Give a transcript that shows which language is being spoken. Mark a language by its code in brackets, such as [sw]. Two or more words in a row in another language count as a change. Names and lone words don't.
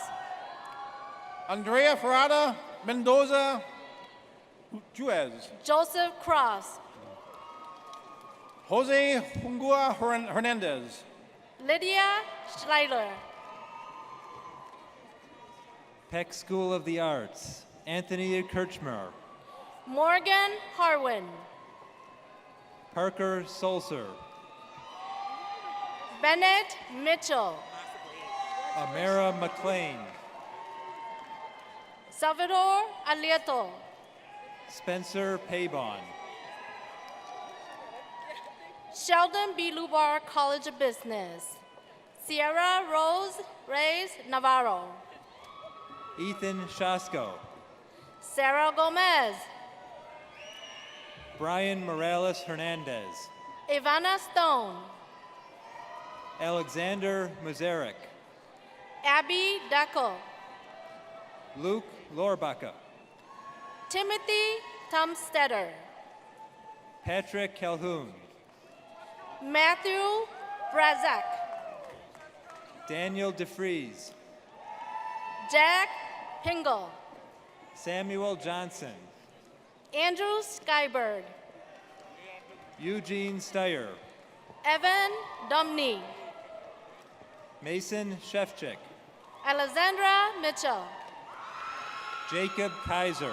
[en] Andrea Ferrada Mendoza Juez, Joseph Cross, Jose Hungua Hernandez, Lydia Schleiler, Peck School of the Arts, Anthony Kirchmer, Morgan Harwin, Parker Solser, Bennett Mitchell, Amara McLean, Salvador Alieto, Spencer Paybon, Sheldon B. Lubar College of Business, Sierra Rose Reyes Navarro, Ethan Shasko, Sarah Gomez, Brian Morales Hernandez, Ivana Stone, Alexander Mazarek, Abby Daco, Luke Lorbaca, Timothy Tumstetter, Patrick Calhoun, Matthew Brazak, Daniel DeFries, Jack Pingle, Samuel Johnson, Andrew Skyberg, Eugene Steyer, Evan Dumney, Mason Shefchik, Alexandra Mitchell, Jacob Kaiser,